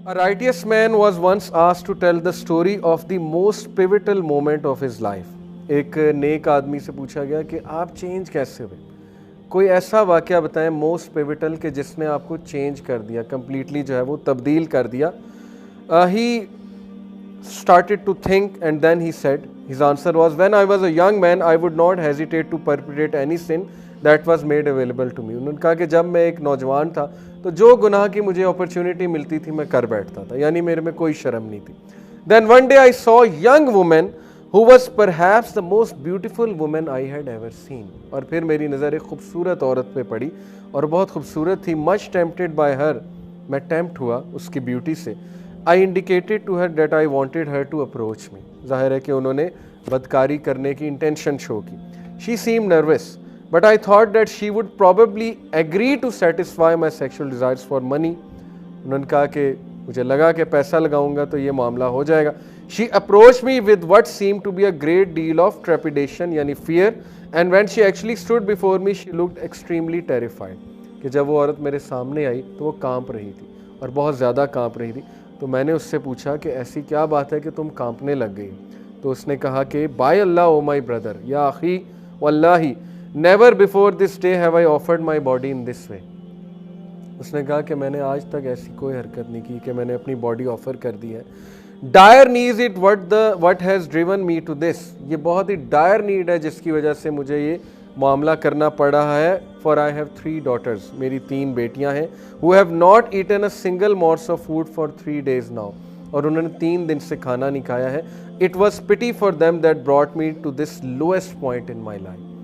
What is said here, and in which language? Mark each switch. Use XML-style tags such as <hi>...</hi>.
<en>A righteous man was once asked to tell the story of the most pivotal moment of his life.</en> <ur>ایک نیک آدمی سے پوچھا گیا کہ آپ چینج کیسے ہوئے, کوئی ایسا واقعہ بتائیں موسٹ پیوٹل کہ جس نے آپ کو چینج کر دیا, کمپلیٹلی جو ہے وہ تبدیل کر دیا.</ur> <en>He started to think and then he said, his answer was, when I was a young man I would not hesitate to perpetrate any sin that was made available to me.</en> <ur>انہوں نے کہا کہ جب میں ایک نوجوان تھا تو جو گناہ کی مجھے اپرچونٹی ملتی تھی میں کر بیٹھتا تھا, یعنی میرے میں کوئی شرم نہیں تھی.</ur> <en>Then one day I saw a young woman who was perhaps the most beautiful woman I had ever seen.</en> <ur>اور پھر میری نظر ایک خوبصورت عورت پہ پڑی اور بہت خوبصورت تھی.</ur> <en>Much tempted by her,</en> <ur>میں ٹیمپٹ ہوا اس کی بیوٹی سے.</ur> <en>I indicated to her that I wanted her to approach me.</en> <ur>ظاہر ہے کہ انہوں نے بدکاری کرنے کی انٹینشن شو کی.</ur> <en>She seemed nervous, but I thought that she would probably agree to satisfy my sexual desires for money.</en> <ur>انہوں نے کہا کہ مجھے لگا کہ پیسہ لگاؤں گا تو یہ معاملہ ہو جائے گا.</ur> <en>She approached me with what seemed to be a great deal of trepidation, یعنی fear, and when she actually stood before me she looked extremely terrified.</en> <ur>کہ جب وہ عورت میرے سامنے آئی تو وہ کانپ رہی تھی اور بہت زیادہ کانپ رہی تھی. تو میں نے اس سے پوچھا کہ ایسی کیا بات ہے کہ تم کانپنے لگ گئی؟ تو اس نے کہا کہ</ur> <en>By Allah oh my brother یا اخی واللہ never before this day have I offered my body in this way.</en> <ur>اس نے کہا کہ میں نے آج تک ایسی کوئی حرکت نہیں کی کہ میں نے اپنی باڈی آفر کر دی ہے.</ur> <en>Dire needs it what has driven me to this.</en> <ur>یہ بہت ہی ڈائر نیڈ ہے جس کی وجہ سے مجھے یہ معاملہ کرنا پڑ رہا ہے.</ur> <en>for I have 3 daughters,</en> <ur>میری 3 بیٹیاں ہیں.</ur> <en>who have not eaten a single morsel of food for 3 days now.</en> <ur>اور انہوں نے 3 دن سے کھانا نہیں کھایا ہے.</ur> <en>it was pity for them that brought me to this lowest point in my life.</en>